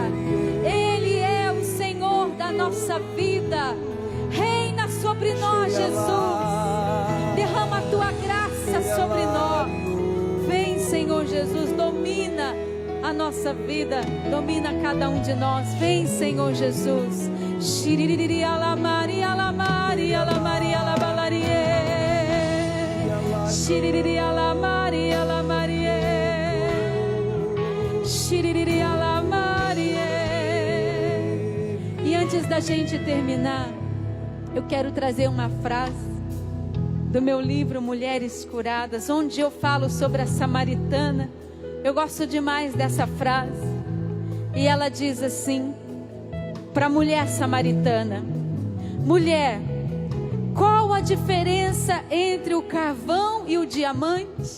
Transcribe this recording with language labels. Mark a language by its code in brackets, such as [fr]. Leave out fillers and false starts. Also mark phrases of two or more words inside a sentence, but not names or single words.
[pt] Ele é o Senhor da nossa vida. Reina sobre nós, Jesus. Derrama a tua graça sobre nós. Vem, Senhor Jesus, domina a nossa vida, domina cada um de nós. Vem, Senhor Jesus. Shiriri alamari alamari alamari alabalarie. Shiriri alamari alamarie. Shiriri alamarie. E antes da gente terminar, eu quero trazer uma frase do meu livro Mulheres Curadas, onde eu falo sobre a samaritana. Eu gosto demais dessa frase. E ela diz assim, para a mulher samaritana: mulher, qual a diferença entre o carvão e o diamante?